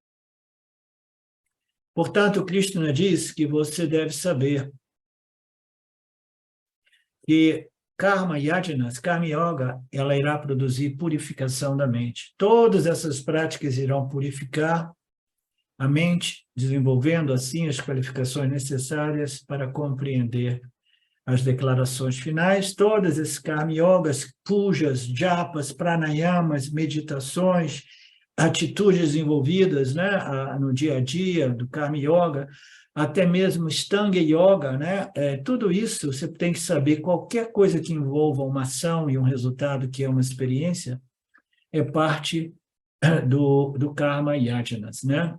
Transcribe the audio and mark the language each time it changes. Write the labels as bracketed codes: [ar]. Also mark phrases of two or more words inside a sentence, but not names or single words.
[pt] Portanto, Krishna diz que você deve saber que [sa] Karma Yajanas, Karma Yoga, [pt] ela irá produzir purificação da mente. Todas essas práticas irão purificar a mente, desenvolvendo assim as qualificações necessárias para compreender as declarações finais. Todas esses [sa] Karma Yogas, pujas, japas, pranayamas, [pt] meditações, atitudes envolvidas, né, no dia a dia do [sa] Karma Yoga, [pt] até mesmo [sa] Stanga Yoga, [pt] né? Tudo isso você tem que saber. Qualquer coisa que envolva uma ação e um resultado, que é uma experiência, é parte do [sa] Karma Yajanas, [pt] né?